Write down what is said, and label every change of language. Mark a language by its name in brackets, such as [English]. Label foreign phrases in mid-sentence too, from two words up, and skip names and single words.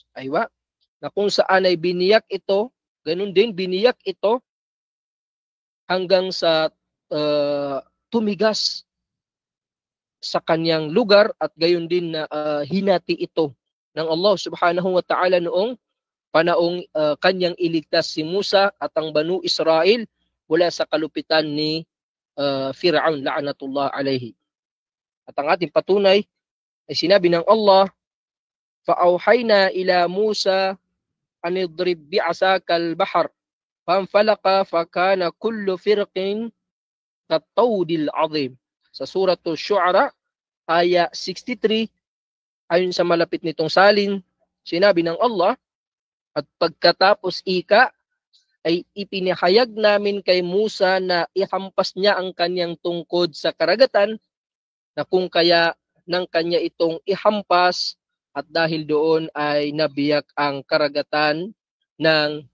[Filipino] Na kung saan ay biniyak ito, ganun din biniyak ito hanggang sa tumigas sa kanyang lugar at gayon din na hinati ito ng Allah [Arabic] سبحانه وتعالى [Filipino] noong panaong kanyang iligtas si Musa at ang Banu Israel mula sa kalupitan ni Fir'aun [Arabic] لعنة الله عليه. [Filipino] At ang ating patunay ay sinabi ng Allah, [Arabic] "فأوحينا إلى موسى أن اضرب بعصاك البحر فانفلق فكان كل فرق كالطود العظيم." [Filipino] Sa suratul Syu'ara aya 63, ayon sa malapit nitong salin, sinabi ng Allah, "At pagkatapos ika ay ipinahayag namin kay Musa na ihampas niya ang kanyang tungkod sa karagatan na kung kaya ng kanya itong ihampas at dahil doon ay nabiyak ang karagatan ng